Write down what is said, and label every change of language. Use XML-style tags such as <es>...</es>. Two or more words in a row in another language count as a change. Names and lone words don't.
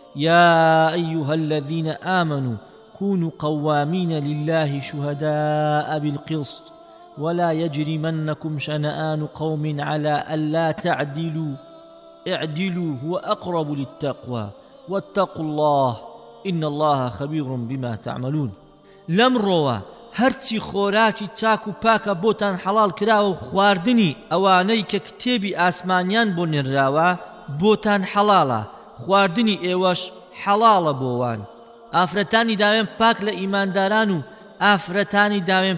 <ar>يا أيها الذين آمنوا كونوا قوامين لله شهداء بالقسط ولا يجرمنكم شنآن قوم على ألا تعدلوا اعدلوا هو أقرب للتقوى واتقوا الله إن الله خبير بما تعملون</ar> <ckb>لەمڕۆوە هەرچی خۆراکی چاک و پاکە بۆتان حەڵال کراوە و خواردنی ئەوانەی کە کتێبی ئاسمانیان بۆ نێراوە بۆتان حەڵاڵە خواردنی ئێوەش حەڵاڵە بۆوان ئافرەتانی داوێن پاک لە ئیمانداران و ئافرەتانی داوێن</ckb>